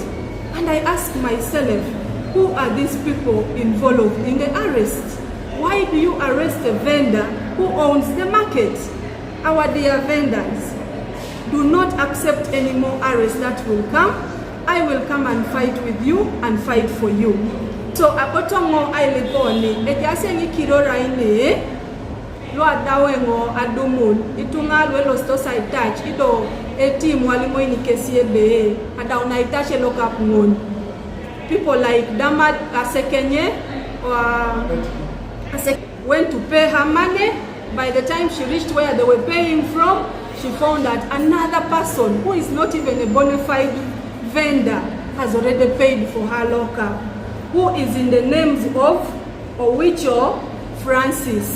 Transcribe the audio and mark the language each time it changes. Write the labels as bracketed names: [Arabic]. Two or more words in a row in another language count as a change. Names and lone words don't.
[English] And I asked myself, who are these people involved in the arrest? Why do you arrest a vendor who owns the market? Our dear vendors, do not accept any more arrests that will come. I will come and fight with you and fight for you. [Teso] So akotongo ailiponi ejase kirora ine lo adawengo adumun itunga lo sto side touch ido team walimo ini kesi ebe ada unaitache [English] lock up [Teso] ngon. [English] People like Damad Asekenye went to pay her money. By the time she reached where they were paying from, she found that another person who is not even a bona fide vendor has already paid for her lockup, who is in the names of Owicho Francis.